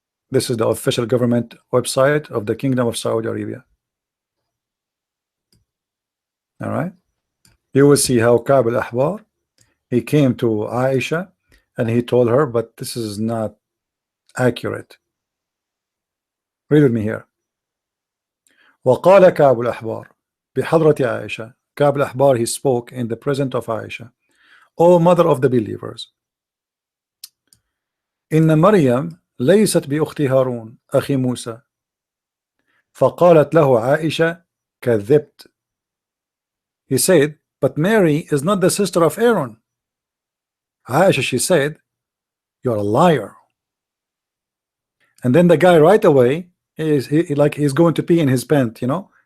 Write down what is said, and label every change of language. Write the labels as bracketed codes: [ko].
[en] This is the official government website of the Kingdom of Saudi Arabia. All right, you will see how Ka'b al-Ahbar, he came to Aisha and he told her, but this is not accurate. Read with me here. [ar] وقال كعب الأحبار بحضرة عائشة. [en] Ka'b al-Ahbar, he spoke in the presence of Aisha. O mother of the believers, [ar] إن مريم ليست بأخت هارون أخي موسى. فقالت له عائشة كذبت. [en] He said, but Mary is not the sister of Aaron. Aisha, she said, you're a liar. And then the guy right away is like he's going to pee in his pant, you know.